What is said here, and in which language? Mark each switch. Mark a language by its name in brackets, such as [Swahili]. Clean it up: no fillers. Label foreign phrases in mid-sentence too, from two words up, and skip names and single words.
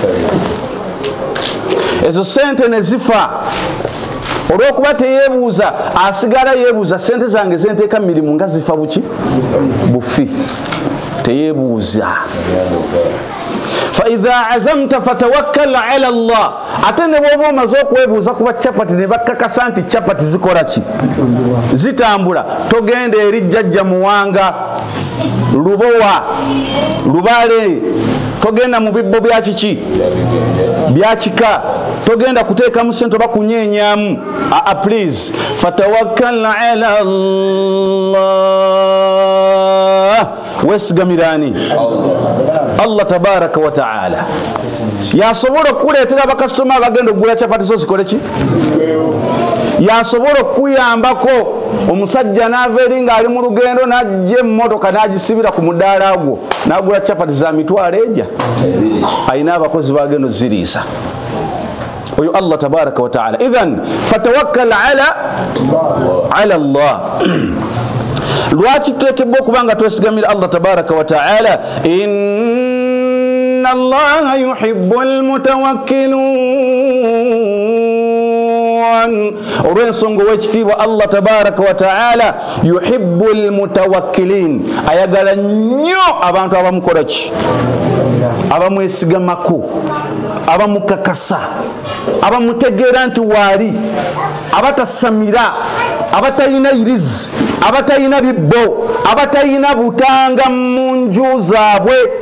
[Ganda] ezo sente ne zifa olw'okuba teyeebuuza asigala yeebuuza sente zange zenteeka mirimu nga zifa buki bufi teyeebuuza [Arabic] فإذا عزمت فتوكل على الله [Ganda] ate ne bw'oba omaze okwebuuza kuba chapati ne bakkakasa nti chapati zikola ki zitambula togenda eri jjajja muwanga lubowa lubale togenda mu bibbo bya kiki bya kika togenda kuteekamu sente oba kunyeenyaamu please [Arabic] فتوكل على [Ganda] Allah wesigamirani [Arabic] الله تبارك وتعالى [Ganda] yasobola okukuleetera bakasitoma abagenda okugula chapati zo zikole ki yasobola okuyambako omusajja n'ava eri ng'ali mu lugendo n'ajja emmotoka n'agisibira ku mudaala gwo n'agula chapati za mitwalo ejja ayina abakozi bagendo ziriisa oyo [Arabic] الله تبارك وتعالى إذن فتوكل على الله [Ganda] lwaki tuteekebwa okuba nga twesigamira [Arabic] الله تبارك وتعالى إن الله يحب المتوكلين [Ganda] olw'ensonga ow'ekitiibwa [Arabic] الله تبارك وتعالى يحب المتوكلين [Ganda] ayagala nnyo abantu abamukola ki abamwesigamako abamukakasa abamutegeera nti waali abatasamira abatayina irizi abatayina bibbo abatayina butanga mu nju zaabwe